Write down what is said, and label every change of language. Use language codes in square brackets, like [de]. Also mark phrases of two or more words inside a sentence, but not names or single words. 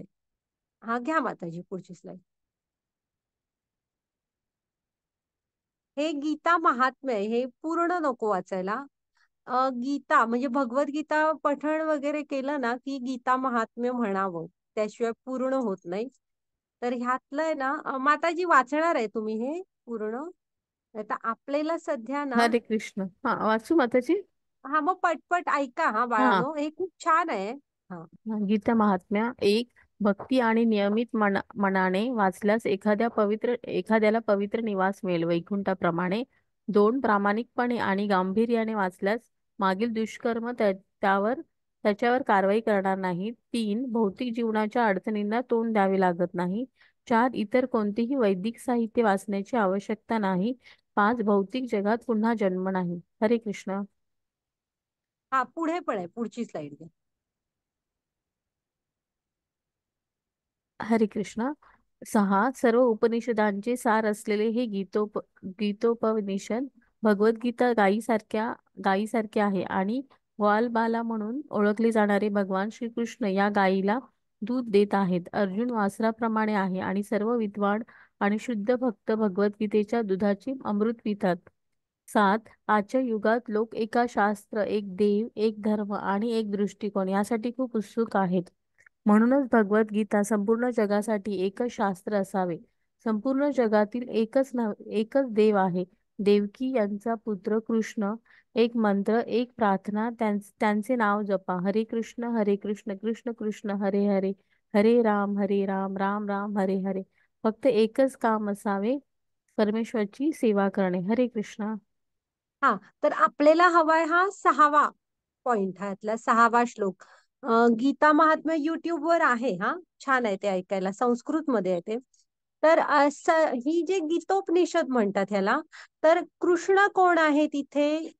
[mr] हा घ्या माताजी पुढची स्लाइड. हे गीता महात्म्य आहे, हे पूर्ण नको वाचायला. गीता म्हणजे भगवद्गीता पठण वगैरे केलं ना की गीता महात्म्य म्हणावं, त्याशिवाय पूर्ण होत नाही. तर ह्यातलं आहे ना, माताजी वाचणार आहे तुम्ही हे पूर्ण? आता आपल्याला सध्या ना, हरे कृष्ण. हा, वाचू माताजी? हा मग पटपट ऐका हा हा. बाळांनो, हे खूप छान आहे. हा. गीता महात्म्य एक. भक्ती आणि नियमित मनाने वाचल्यास एखाद्याला पवित्र निवास मिळेल वैकुंठाप्रमाणे. दोन. प्रामाणिकपणे आणि गांभीर्याने वाचल्यास मागील दुष्कर्म त्याच्यावर कारवाई करणार नाही. तीन. भौतिक जीवनाच्या अडचणींना तोंड द्यावे लागत नाही. चार. इतर कोणतेही वैदिक साहित्य वाचण्याची आवश्यकता नाही. पाच. भौतिक जगात पुन्हा जन्म नाही. हरे कृष्ण. हा पुढे पण आहे, पुढची स्लाइड घ्या. हरे कृष्ण. सहा. सर्व उपनिषदांचे सार असलेले हे गीतोपनिषद भगवद्गीता गायीसारखे आहे आणि ग्वालबाला म्हणून ओळखले जाणारे भगवान श्रीकृष्ण या गायीला दूध देत आहेत. अर्जुन वासराप्रमाणे आहे आणि सर्व विद्वान आणि शुद्ध भक्त भगवद्गीतेच्या दुधाचे अमृत पितात. सात. आजच्या युगात लोक एका शास्त्र, एक देव, एक धर्म आणि एक दृष्टिकोन यासाठी खूप उत्सुक आहेत. म्हणूनच भगवद्गीता संपूर्ण जगासाठी एकच शास्त्र असावे. संपूर्ण जगातील एकच देव आहे. देवकी यांचा पुत्र कृष्ण. एक मंत्र, एक प्रार्थना, त्यांचे नाव जपा. हरे कृष्ण हरे कृष्ण कृष्ण कृष्ण हरे हरे, हरे राम राम राम हरे हरे. फक्त एकच काम असावे, परमेश्वरची सेवा करणे. हरे कृष्ण. हा, तर आपल्याला हवाय हा 6वा पॉइंट, ह्यातला 6वा श्लोक. गीता महात्म्य युट्यूब वर आहे. हा छान आहे ते ऐकायला, संस्कृत मध्ये आहे ते. तर ही जे गीतोपनिषद म्हणतात ह्याला, तर कृष्ण कोण आहे तिथे?